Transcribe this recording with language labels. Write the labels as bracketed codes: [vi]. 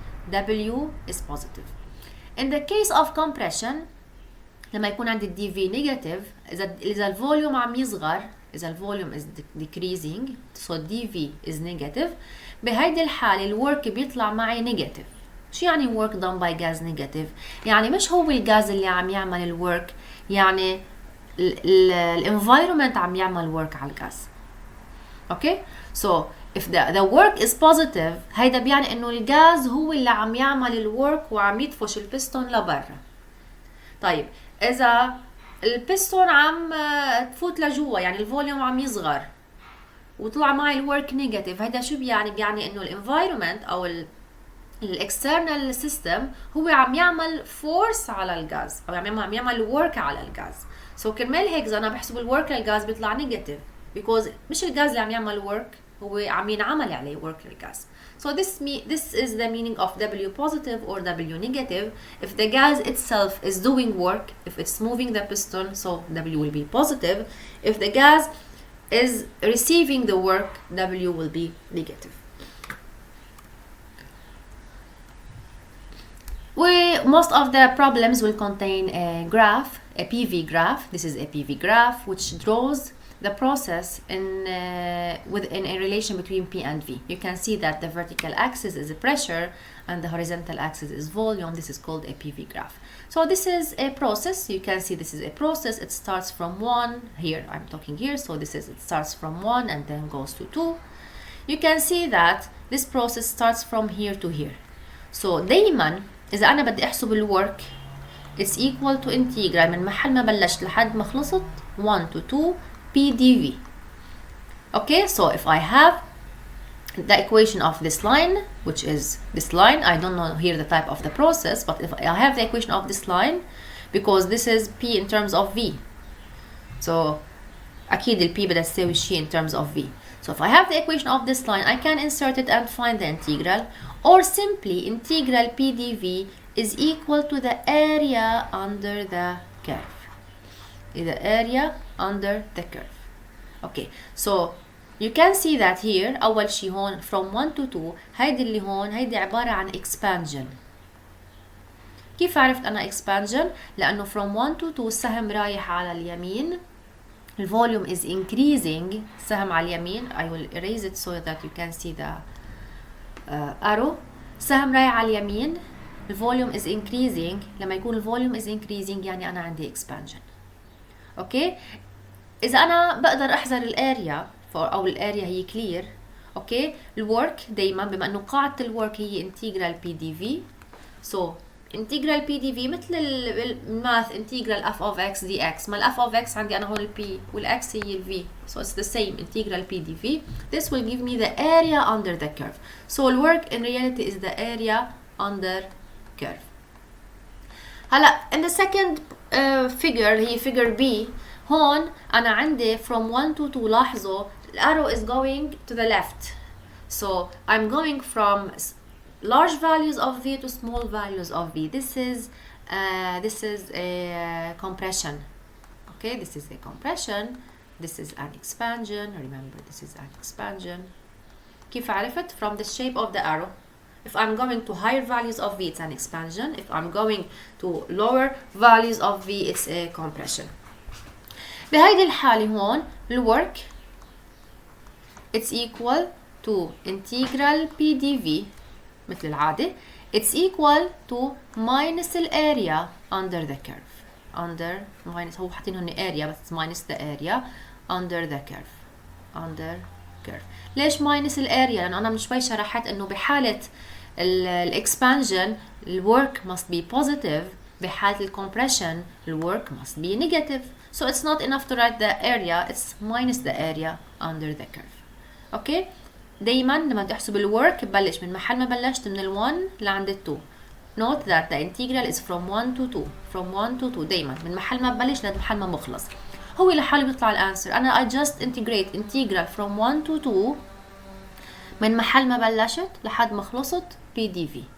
[ar] W is positive. [en] In the case of compression [ar] لما يكون عندي dV negative إذا الفوليوم عم يصغر إذا الفوليوم [en] is decreasing so dV is negative [ar] بهيدي الحالة الورك بيطلع معي negative. شو يعني work done by gas negative؟ يعني مش هو الغاز اللي عم يعمل الورك يعني الانفايرومنت عم يعمل work على الغاز. اوكي [en] so if the work is positive [ar] هيدا بيعني انه الغاز هو اللي عم يعمل الورك وعم يدفش البستون لبرا. طيب اذا البستون عم تفوت لجوا يعني الفوليوم عم يصغر وطلع معي الورك نيجاتيف هيدا شو بيعني؟ بيعني انه الانفايرومنت او الاكسترنال سيستم هو عم يعمل فورس على الغاز او عم يعمل ورك على الغاز. سو كرمال هيك اذا انا بحسب الورك للغاز بيطلع نيجاتيف because مش الغاز اللي عم يعمل ورك هو عم ينعمل عليه ورك للغاز. [en] So this is the meaning of W positive or W negative. If the gas itself is doing work, if it's moving the piston, so W will be positive. If the gas is receiving the work, W will be negative. Most of the problems will contain a graph, a PV graph. This is a PV graph which draws the process in a relation between P and V. You can see that the vertical axis is pressure and the horizontal axis is volume. This is called a PV graph. So this is a process. You can see this is a process. It starts from 1. Here, I'm talking here. So it starts from 1 and then goes to 2. You can see that this process starts from here to here. [ar] So دايما إذا أنا بدي أحسب الورك [en] it's equal to integral [ar] من محل ما بلشت لحد ما خلصت 1 to 2 PdV. [en] Okay, so if I have the equation of this line, which is this line, I don't know here the type of the process, but if I have the equation of this line, because this is P in terms of V, so [ar] أكيد ال P بدها تساوي شيء [en] in terms of V. So if I have the equation of this line, I can insert it and find the integral, or simply integral PdV is equal to the area under the curve. The area under the curve. Okay, so you can see that here [ar] أول شي هون [en] from 1 to 2 [ar] هيدي اللي هون هيدي عبارة عن [en] expansion. [ar] كيف عرفت أنا expansion؟ لأنه [en] from 1 to 2 [ar] السهم رايح على اليمين الvolume [en] is increasing [ar] سهم على اليمين. [en] I will erase it so that you can see the arrow. [ar] سهم رايح على اليمين الvolume [en] is increasing. [ar] لما يكون الvolume is increasing يعني أنا عندي expansion. اوكي اذا انا بقدر احذر الاريا او الاريا هي كلير اوكي الورك دايما بما انه قاعده الورك هي انتجرال بي دي في سو انتجرال بي دي في مثل الماث انتجرال اف اوف اكس دي اكس ما الاف اوف اكس عندي انا هون البي والاكس هي الفي [en] so it's the same integral p dv. This will give me the area under the curve. So الورك in reality is the area under curve. هلا in the second figure هي figure B [ar] هون أنا عندي [en] from 1 to 2 [ar] لاحظوا [en] the arrow is going to the left. So I'm going from large values of V to small values of V. This is a compression. Okay, this is a compression. This is an expansion. Remember, this is an expansion. [ar] كيف عرفت؟ [en] From the shape of the arrow. If I'm going to higher values of V, it's an expansion. If I'm going to lower values of V, it's a compression. [ar] بهيدي الحالة هون الwork [en] it's equal to integral P dV [ar] مثل العادة. [en] It's equal to minus the area under the curve. Under minus [ar] هو حاطين هون [en] area بس minus the area under the curve. Under curve. [ar] ليش minus الاريا؟ لأنه أنا من شوي شرحت إنه بحالة الإكسبانجن الwork [en] must be positive. [ar] بحالة الكمبريشن [en] الwork must be negative. So it's not enough to write the area. It's minus the area under the curve. Okay. [ar] دايما لما تحسب الwork ببلش من محل ما بلشت من ال1 لعند ال2. [en] Note that the integral is from 1 to 2. From 1 to 2 [ar] دايما من محل ما ببلش لمحل ما بخلص. هو لحاله بيطلع الانسر. أنا [en] I just integrate integral from 1 to 2 [ar] من محل ما بلشت لحد ما خلصت PDV.